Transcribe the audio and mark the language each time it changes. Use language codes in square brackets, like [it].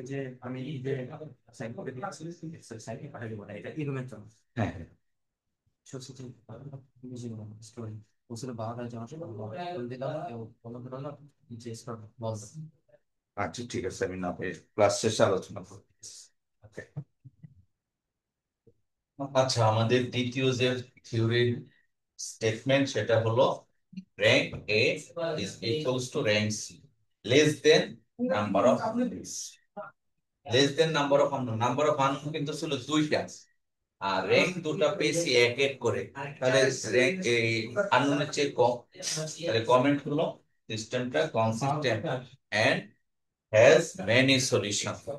[bn] যে আমি যে সাইন করে দিয়েছি সাইন পাঠিয়ে দেবো না, এটা ইরুমের জন্য হ্যাঁ হ্যাঁ। সত্যি স্টোরি ওসলে বাহাদুর জানা বল দিলাম এবং বলা হলো যে স্টক বল। আচ্ছা ঠিক আছে, আমি না ক্লাস শেষে আলোচনা করব। [en] Okay. [bn] আচ্ছা, আমাদের দ্বিতীয় যে থিওরির স্টেটমেন্ট সেটা হলো [en] rank A is equals to rank C less than number of unknowns. Less than number of unknown, [bn] number of unknown কিন্তু ছিল দুইটা, আর র্যাঙ্ক দুটো পেয়েছি এক এক করে। তাহলে র্যাঙ্ক এই আননোনের চেয়ে কম। তাহলে কমেন্ট হলো সিস্টেমটা [en] Consistent and has many solution.